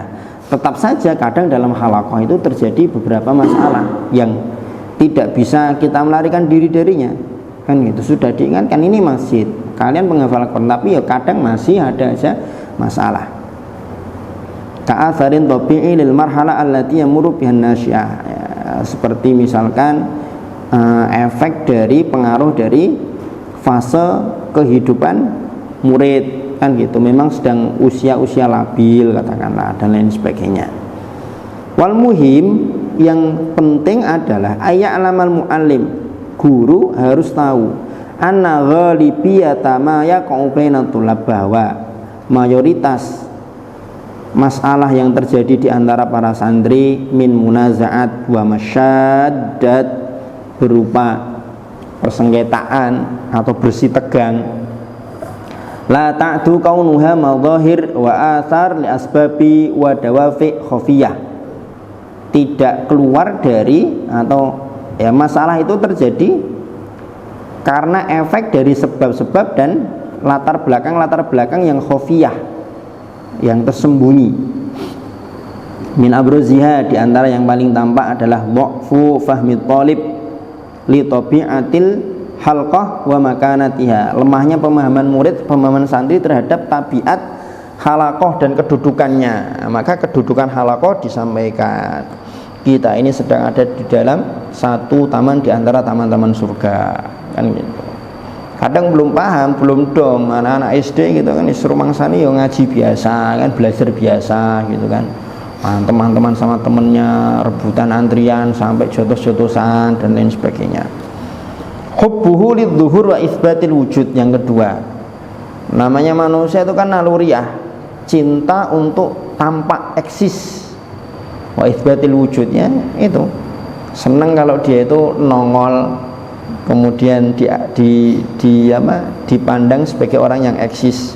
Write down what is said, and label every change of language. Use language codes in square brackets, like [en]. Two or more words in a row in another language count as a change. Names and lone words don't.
[id] Tetap saja kadang dalam halaqah itu terjadi beberapa masalah yang tidak bisa kita melarikan diri darinya, kan gitu. Sudah diingatkan ini masjid, kalian penghafal Quran, tapi ya kadang masih ada aja masalah. [ar] كأثر طبيعي للمرحلة التي يمر بها الناشئة، يا, [id] seperti misalkan efek dari pengaruh dari fase kehidupan murid, kan gitu, memang sedang usia labil katakanlah, dan lain sebagainya. [ar] والمهم, [id] yang penting adalah [ar] أن يعلم المعلم, [id] guru harus tahu, [ar] أن غالبية ما يقع بين الطلاب, [id] bahwa mayoritas masalah yang terjadi di antara para santri [ar] من منازعات و [id] masyaddat, berupa persengketaan atau bersih tegang, [ar] لا تعدو كونها مظاهر وآثار لأسباب ودوافع خفية, [id] tidak keluar dari, atau ya, masalah itu terjadi karena efek dari sebab-sebab dan latar belakang yang khafiyah, yang tersembunyi. [ar] من أبرزها, [id] di antara yang paling tampak adalah [ar] ضعف فهم الطالب لطبيعة الحلقة ومكانتها, [id] lemahnya pemahaman murid, pemahaman santri terhadap tabiat halaqah dan kedudukannya. Maka kedudukan halaqah disampaikan. Kita ini sedang ada di dalam satu taman di antara taman-taman surga, kan gitu. Kadang belum paham, belum dong, anak-anak SD gitu kan, disuruh mangsani ya ngaji biasa kan, belajar biasa gitu kan. Teman-teman sama temennya rebutan antrian sampai jotos-jotosan dan lain sebagainya. [ar] حبه للظهور وإثبات الوجود. [id] Yang kedua, namanya manusia itu kan naluriah, cinta untuk tampak eksis. [ar] وإثبات الوجود-nya [id] itu senang kalau dia itu nongol, kemudian dipandang sebagai orang yang eksis.